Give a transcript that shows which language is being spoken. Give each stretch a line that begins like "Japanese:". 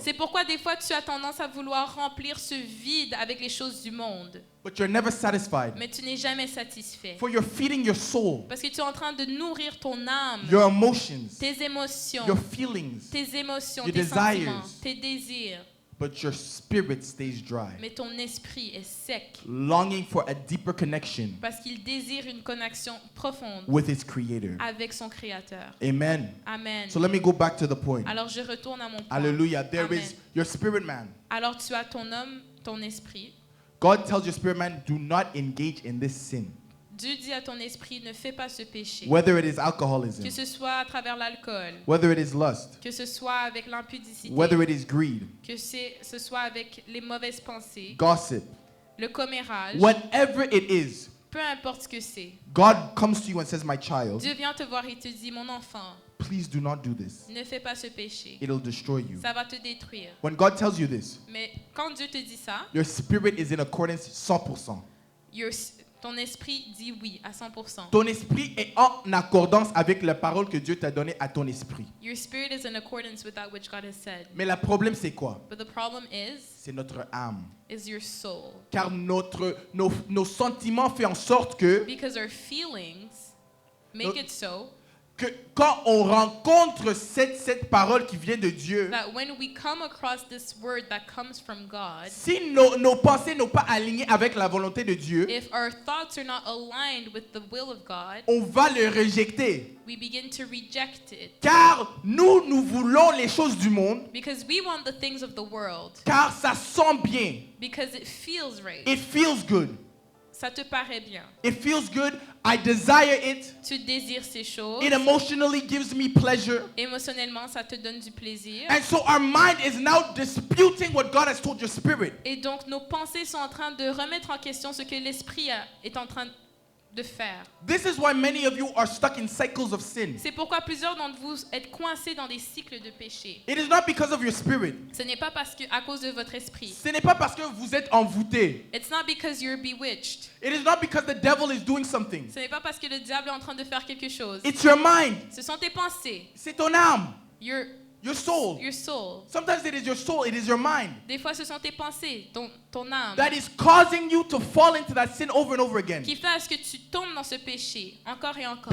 French: C'est pourquoi des fois tu as tendance à vouloir remplir ce vide avec les choses du monde.
English: but you're never satisfied.
French: Mais tu n'es jamais satisfait.
English: For you're feeding your soul,
French: Parce que tu es en train de nourrir ton âme,
English: your emotions,
French: tes émotions,
English: your feelings,
French: tes émotions,
English: your
French: tes sentiments,
English: desires.
French: tes désirs.
English: but your spirit stays dry,
French: Mais ton esprit est sec
English: longing for a deeper connection
French: parce qu'il désire une connexion profonde
English: with its creator.
French: avec son Créateur.
English: Amen.
French: Amen.
English: So let me go back to the point.
French: Alors je retourne à mon point.
English: Hallelujah. There
French: Amen.
English: is your spirit man.
French: Alors tu as ton homme, ton esprit.
English: God tells your spirit man, do not engage in this sin.
French: Dieu dit à ton esprit, ne fais pas ce péché.
English: Whether it is alcoholism,
French: Que ce soit à travers l'alcool,
English: whether it is lust,
French: que ce soit avec l'impudicité,
English: whether it is greed,
French: que ce soit avec les mauvaises pensées,
English: gossip,
French: le commérage,
English: whatever it is,
French: peu importe ce que c'est.
English: God comes to you and says, my child,
French: Dieu vient te voir et te dit, mon enfant,
English: please do not do this.
French: ne fais pas ce péché.
English: It'll destroy you.
French: Ça va te détruire.
English: When God tells you this,
French: Mais quand Dieu te dit ça,
English: your spirit is in accordance 100%.
French: ton esprit dit oui à 100%. Ton esprit est en accordance avec la parole que Dieu t'a donnée à ton esprit.
English: Your spirit is in accordance with that which God has said.
French: Mais le problème, c'est quoi?
English: But the problem
French: C'est notre âme.
English: is your soul.
French: Car nos sentiments font en sorte que
English: Because our feelings make it so
French: quand on rencontre cette parole qui vient de Dieu,
English: that when we come across this word that comes from God,
French: si nos pensées n'ont pas aligné avec la volonté de Dieu,
English: if our thoughts are not aligned with the will of God,
French: on va le rejeter.
English: we begin to reject it.
French: Car nous voulons les choses du monde,
English: Because we want the things of the world.
French: car ça sent bien.
English: Because it feels right. It feels good.
French: Ça te paraît bien.
English: It feels good. I desire it.
French: Tu désires ces choses.
English: It emotionally gives me pleasure.
French: Émotionnellement, ça te donne du plaisir.
English: And so our mind is now disputing what God has told your spirit.
French: Et donc, nos pensées sont en train de remettre en question ce que l'esprit est en train de faire.
English: This is why many of you are stuck in cycles of sin.
French: C'est pourquoi plusieurs d'entre vous êtes coincés dans des cycles de péché.
English: It is not because of your spirit.
French: Ce n'est pas parce que à cause de votre esprit. Ce n'est pas parce que vous êtes envoûté.
English: It's not because you're bewitched. It is not because the devil is doing something.
French: Ce n'est pas parce que le diable est en train de faire quelque chose.
English: It's your mind.
French: Ce sont tes pensées. C'est ton âme.
English: Your Your soul. Your soul. Sometimes it is your soul, it is your mind
French: Des fois, ce sont tes pensées, ton âme,
English: that is causing you to fall into that sin over and over again.
French: qui fait à ce que tu tombes dans ce péché encore et encore.